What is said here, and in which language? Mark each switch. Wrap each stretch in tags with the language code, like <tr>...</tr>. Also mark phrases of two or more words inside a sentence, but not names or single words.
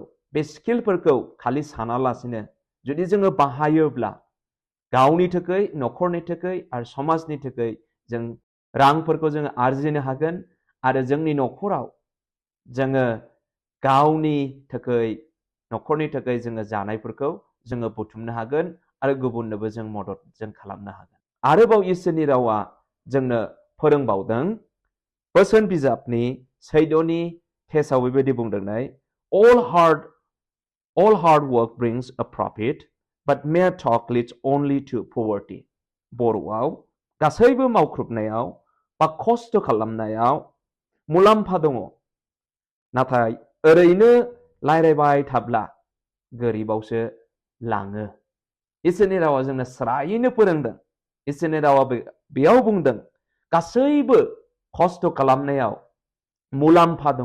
<brx>बे स्किलफोरखौ खालि सानालासिनो जुदि जोङो बाहायोब्ला गावनि थाखाय, न'खरनि थाखाय आरो समाजनि थाखाय जों रांफोरखौ जोङो आरजिनो हागोन आरो जोंनि न'खराव जोङो गावनि थाखाय, न'खरनि थाखाय जोङो जानायफोरखौ जोङो बुथुमनो हागोन आरो गुबुननोबो जों मदद जों खालामनो हागोन। आरोबाव इसोरनि रावा जोंनो फोरोंबावदों। बोसोन बिजाबनि 14 टेक्स्टआव बेबायदि बुंदोंनाय,</brx> <en>All hard work brings a profit, but mere talk leads only to poverty.</en> <brx>बर'आव गासैबो मावख्रुबनायाव बा खस्थ' खालामनायाव मुलाम्फा दङ, नाथाय ओरैनो रायज्लायबाय थाब्ला गोरिबावसो लाङो। इसोरनि रावा जोंनो स्रायैनो फोरोंदों। इसोरनि रावा बेयाव बुंदों गासैबो खस्थ' खालामनायाव मुलाम्फा दङ।</brx>